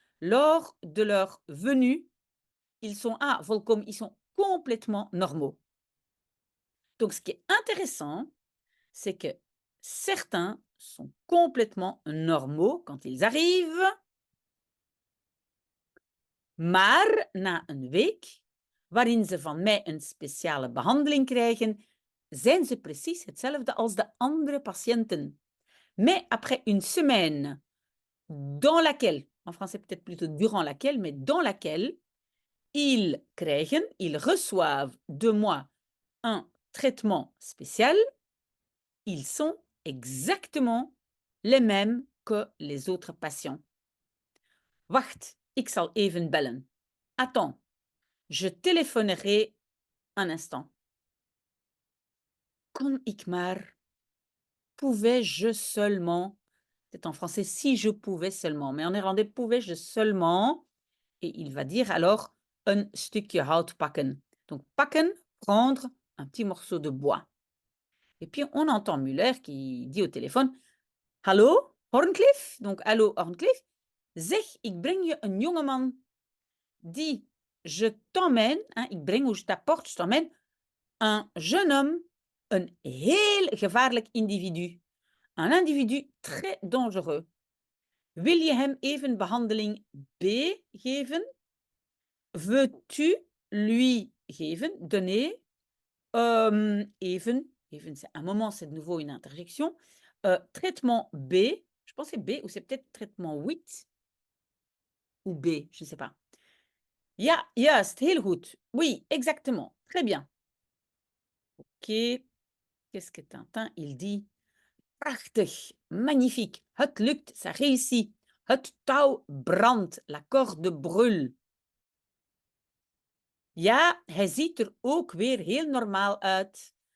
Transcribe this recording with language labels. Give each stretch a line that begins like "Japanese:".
French: Lors de leur venue, ils sont
Dutch: volkomen,
French: ils sont complètement normaux. Donc, ce qui est intéressant, c'est que certains sont complètement normaux quand ils arrivent,
Dutch: maar na een week, waarin ze van mij een speciale behandeling krijgen, zijn ze precies hetzelfde als de andere patiënten.
French: Mais après une semaine dans laquelle, en français peut-être plutôt durant laquelle, mais dans laquelle ils reçoivent de moi un traitement spécial, ils sont exactement les mêmes que les autres patiënts.
Dutch: Wacht, ik zal even bellen.
French: Attends, je téléphonerai un instant.
Dutch: Kon ik maar,
French: pouvais-je seulement, c'est en français si je pouvais seulement, mais en néerlandais pouvais-je seulement, et il va dire alors een stukje hout pakken. Donc pakken, prendre un petit morceau de bois. Et puis on entend Muller qui dit au téléphone: Hallo, Horncliffe? Donc hallo, Horncliffe.
Dutch: Zeg, ik breng je een jongeman die
French: je t'emmène,
Dutch: ik breng
French: ou je t'apporte, je t'emmène, un jeune homme,
Dutch: een heel gevaarlijk individu.
French: Un individu très dangereux.
Dutch: Wil je hem even behandeling B geven?
French: Veux-tu lui geven, donner, even, c'est un moment, c'est de nouveau une interjection, traitement B, je pense que c'est B ou c'est peut-être traitement 8 ou B, je ne sais pas.
Dutch: Ja, juist, heel goed.
French: Oui, exactement. Très bien. Ok. Qu'est-ce que Tintin, il dit?
Dutch: Prachtig,
French: magnifique.
Dutch: Het lukt,
French: ça réussit.
Dutch: Het touw brandt,
French: la corde brûle.
Dutch: Ja, hij ziet er ook weer heel normaal uit.